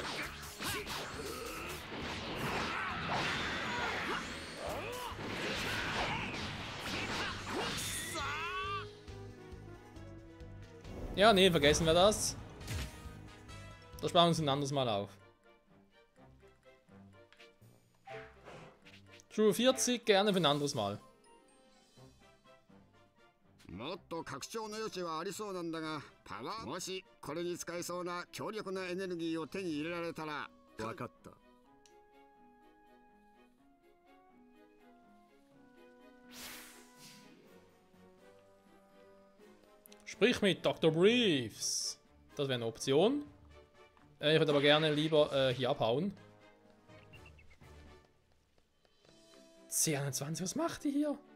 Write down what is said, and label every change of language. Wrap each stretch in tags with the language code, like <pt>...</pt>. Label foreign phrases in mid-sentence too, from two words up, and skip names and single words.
<de>Ja, nee, vergessen wir das. Das sparen wir uns ein anderes Mal auf. True 40 gerne für ein anderes Mal.</de> <ja>もっと拡張の余地はありそうなんだが、パワーもしこれに使えそうな強力なエネルギーを手に入れられたら。分かった。</ja> <de>Sprich mit Dr. Briefs. Das wäre eine Option. Ich würde aber gerne lieber hier abhauen. C21, was macht die hier?</de>